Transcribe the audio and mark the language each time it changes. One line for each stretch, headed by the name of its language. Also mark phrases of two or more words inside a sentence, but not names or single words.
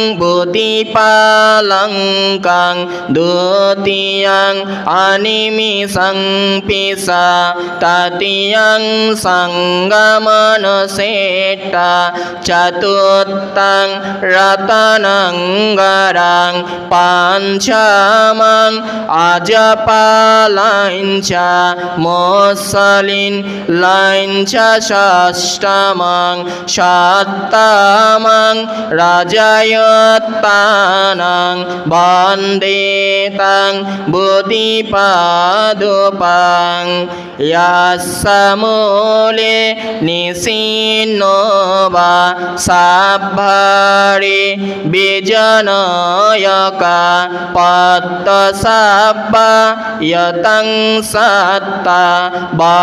Pali: বুদ্ধিপালঙ্কাং দ্বিতীয়ং অনিমিষং পিসা তৃতীয়ং সঙ্গমনসেটা চতুর্থং রতনং গরাং পঞ্চমং আজপালাঞ্চ মোসলিন লাঞ্চ ষষ্ঠমং সপ্তমং রাজয়ত্তানং বন্দে তং বুদ্ধিপাদুপা ตังยัสสะมูเลนิสินโนบาสัพพาริบิจโนยกาปัตตสัพพะยตังสัตตาบั